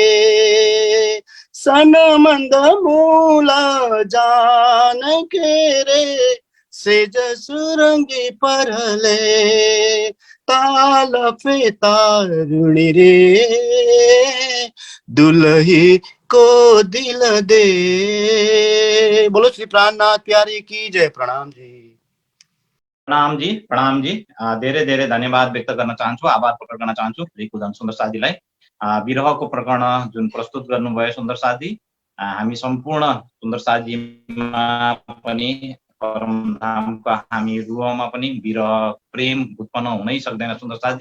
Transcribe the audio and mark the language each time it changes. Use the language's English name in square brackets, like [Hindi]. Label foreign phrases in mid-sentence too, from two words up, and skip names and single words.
[Hindi] सन मंद मूल जान के रे सेज सुरंगी परले ताल पे तारुणी रे दुलही को दिल दे। बोलो श्री प्राणनाथ प्यारे की जय। प्रणाम जी। प्रणाम जी, प्रणाम जी। [Nepali] धेरै धेरै धन्यवाद व्यक्त गर्न चाहन्छु, आभार प्रकट गर्न चाहन्छु रिकुधन सुन्दर साथीलाई। विरहको प्रकरण जुन प्रस्तुत गर्नुभयो सुन्दर साथी, हामी सम्पूर्ण सुन्दर साथीमा पनि परमधामका हामी रुहमा पनि विरह प्रेम उत्पन्न हुनै सक्दैन सुन्दर साथी।